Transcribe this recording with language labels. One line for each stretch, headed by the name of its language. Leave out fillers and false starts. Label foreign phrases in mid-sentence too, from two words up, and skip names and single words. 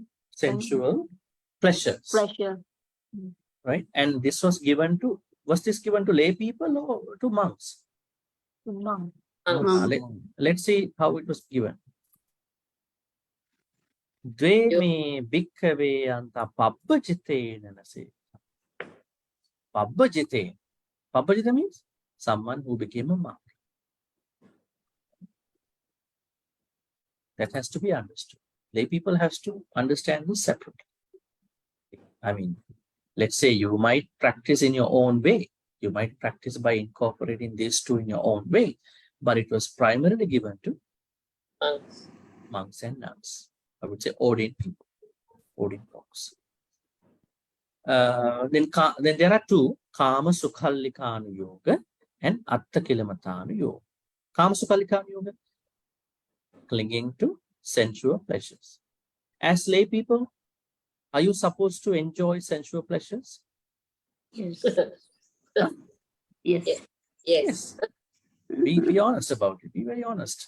English: sensual pleasures. Pleasure. Right? And this was given to, was this given to lay people or to monks? Monk. Let's see how it was given.
Pali: Dve me bhikkhave anta pabbajite nanase. Pabbajite.
English: Pabbajite means someone who became a monk. That has to be understood. Lay people have to understand this separately. I mean, let's say you might practice in your own way. You might practice by incorporating these two in your own way, but it was primarily given to monks and nuns. I would say ordained people, ordained monks. Then there are two,
Pali: Kama Sukhallikanu Yoga and Atta Kilamatanu Yoga. Kama Sukhallikanu Yoga,
English: clinging to sensual pleasures. As lay people, are you supposed to enjoy sensual pleasures? Yes. Huh? Yes. Yes. Be honest about it. Be very honest.